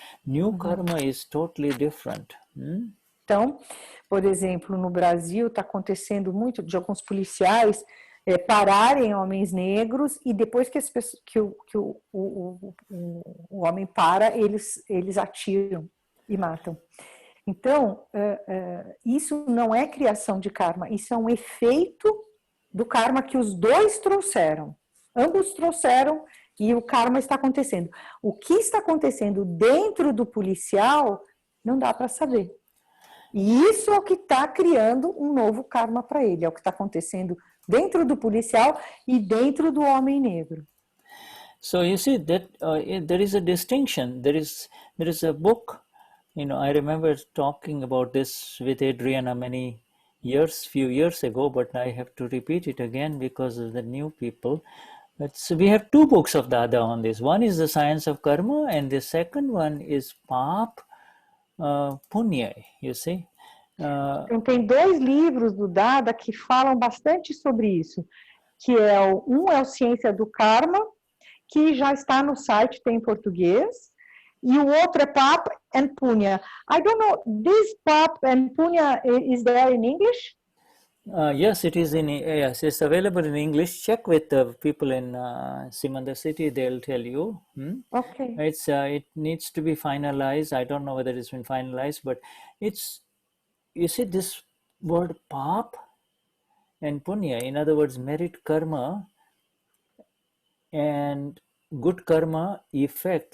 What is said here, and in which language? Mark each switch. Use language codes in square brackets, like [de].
[en] New karma is totally different. [pt] Então, por exemplo, no Brasil está acontecendo muito de alguns policiais pararem homens negros e depois que o homem para, eles atiram e matam. Então, isso não é criação de karma, isso é um efeito do karma que os dois trouxeram. Ambos trouxeram e o karma está acontecendo. O que está acontecendo dentro do policial não dá para saber. E isso é o que está criando um novo karma para ele, é o que está acontecendo dentro do policial e dentro do homem negro. [en] So you see that there is a distinction. There is a book. I remember talking about this with Adriana few years ago, but I have to repeat it again because of the new people. So we have two books of Dada on this. One is the Science of Karma, and the second one is Pap Punya, you see. [pt] Então tem dois livros do Dada que falam bastante sobre isso, que um é o Ciência do Karma, que já está no site, tem em português, e o outro é Pap and Punya. [en] I don't know, this Pap and Punya, is there in English? Yes, it is yes, it's available in English. Check with the people in Simandar city, they'll tell you. Okay. It needs to be finalized. I don't know whether it's been finalized, but you see this word Pap and Punya, in other words, merit karma and good karma effect.